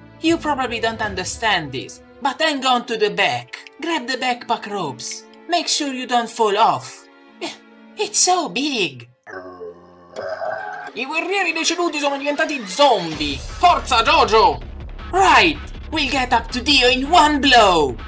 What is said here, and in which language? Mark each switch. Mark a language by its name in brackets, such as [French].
[English] You probably don't understand this, but hang on to the back. Grab the backpack ropes. Make sure you don't fall off. It's so big. [Italian] I guerrieri deceduti sono diventati zombie. Forza, Jojo! [English] Right, we'll get up to Dio in one blow.